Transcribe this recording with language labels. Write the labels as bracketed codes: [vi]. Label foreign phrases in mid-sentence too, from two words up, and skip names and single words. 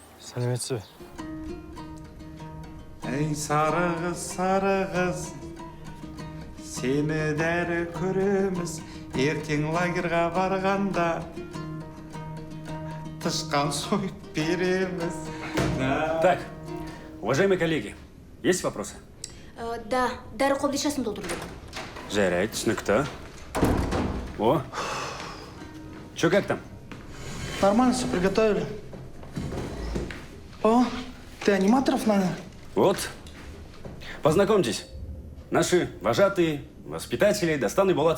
[kk] Сәлеметсіз бе? Ей сары қыз, сені дәрі көреміз, ертең лагерға барғанда тышқан сойып береміз. [ru] Так, уважаемые коллеги, есть вопросы? [kk] Да, дәрі қобдишасын толтырдым. Жарайды, түсінікті. [ru] О, чё, как там? Нормально, все приготовили. О, ты аниматоров нанял? Вот, познакомьтесь. Наши вожатые, воспитатели, Дастан и Булат.